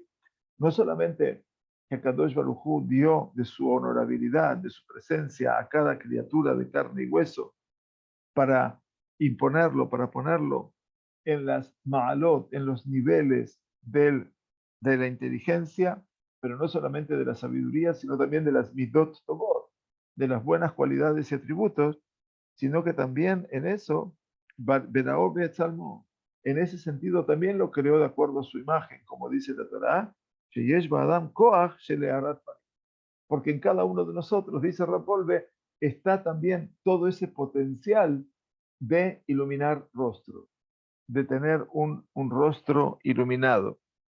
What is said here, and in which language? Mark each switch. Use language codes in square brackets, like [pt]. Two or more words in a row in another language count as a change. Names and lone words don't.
[es] No solamente que Kadosh Baruj Hu dio de su honorabilidad, de su presencia a cada criatura de carne y hueso para imponerlo, para ponerlo en las ma'alot, en los niveles de la inteligencia, pero no solamente de la sabiduría, sino también de las [he] מידות טובות, [es] de las buenas cualidades y atributos, sino que también en eso, [he] בראו בצלמו, [es] en ese sentido también lo creó de acuerdo a su imagen, como dice la Torá, [he] שיש באדם כח שלהארת פנים. [es] Porque en cada uno de nosotros, dice Rapolve, está también todo ese potencial de iluminar rostro, de tener un rostro iluminado.